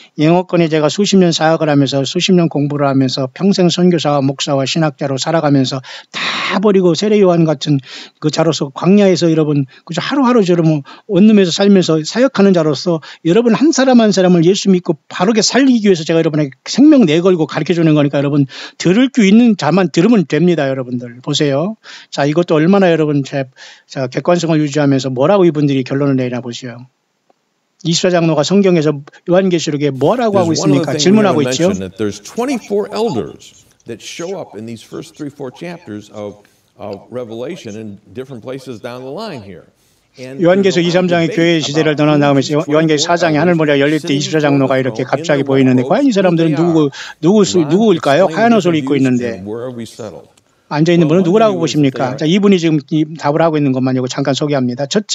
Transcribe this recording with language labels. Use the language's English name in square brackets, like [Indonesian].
[Korean] 영어권에 제가 수십 년 사역을 하면서 수십 년 공부를 하면서 평생 선교사와 목사와 신학자로 살아가면서 다 버리고 세례요한 같은 그 자로서 광야에서 여러분 그저 하루하루 저러면 원룸에서 살면서 사역하는 자로서 여러분 한 사람 한 사람을 예수 믿고 바르게 살리기 위해서 제가 여러분에게 생명 내걸고 가르쳐주는 거니까 여러분 들을 수 있는 자만 들으면 됩니다. 여러분들 보세요. 자, 이것도 얼마나 여러분 자 객관성을 유지하면서 뭐라고 이분들이 결론을 내리나 보세요. 24장로가 성경에서 요한계시록에 뭐라고 하고 있습니까? 질문하고 있죠. [English] There's 24 elders that show up in these first 3-4 chapters of Revelation in different places down the line here. [Korean] 요한계시록 2-3장의 교회 시대를 떠난 다음에 요한계시록 4장의 하늘머리가 열릴 때 24장로가 이렇게 갑자기 보이는데 과연 이 사람들은 누구일까요? 하얀 옷을 입고 있는데 앉아있는 분은 누구라고 보십니까? 자, 이분이 지금 답을 하고 있는 것만 이거 잠깐 소개합니다.